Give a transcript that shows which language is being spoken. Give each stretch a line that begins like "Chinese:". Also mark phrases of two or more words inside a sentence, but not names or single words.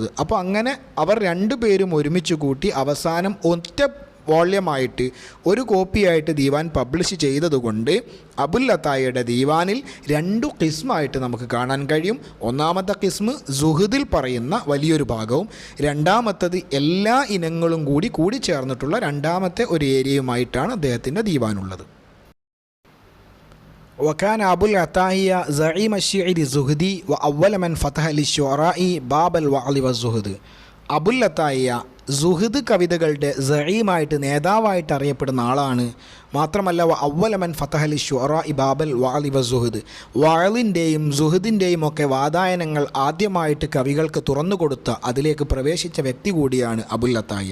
Malayalam: അപ്പോൾ അങ്ങനെ അവർ 2 പേരും ഒരുമിച്ച് കൂട്ടി അവസാനം ഒറ്റ വോള്യമായിട്ട് ഒരു കോപ്പിയായിട്ട് ദീവാൻ പബ്ലിഷ് ചെയ്തതുകൊണ്ട് അബുൽ അത്തായിയുടെ ദീവാനിൽ 2 കിസ്മായിട്ട് നമുക്ക് കാണാൻ കഴിയും. ഒന്നാമത്തെ കിസ്മ് സുഹദിൽ പറയുന്ന വലിയൊരു ഭാഗവും, രണ്ടാമത്തത് എല്ലാ ഇനങ്ങളും കൂടി ചേർന്നിട്ടുള്ള രണ്ടാമത്തെ ഒരു ഏരിയയുമായിട്ടാണ് അദ്ദേഹത്തിൻ്റെ ദീവാനുള്ളത്.
Arabic: وكان أبو العتاهية زعيم الشعر الزهدي وأول من فتح للشعراء باب الوعظ والزهد.
Malayalam: അബുൽ അത്തായിയ സുഹദ് കവിതകളുടെ സഈമായിട്ട് നേതാവായിട്ട് അറിയപ്പെടുന്ന ആളാണ്. മാത്രമല്ല
Arabic: أول من فتح للشعراء باب الوعظ والزهد,
Malayalam: വഅലിൻ്റെയും സുഹദിൻ്റെയും ഒക്കെ വാതായനങ്ങൾ ആദ്യമായിട്ട് കവികൾക്ക് തുറന്നുകൊടുത്ത അതിലേക്ക് പ്രവേശിച്ച വ്യക്തി കൂടിയാണ് അബുൽ അത്തായിയ.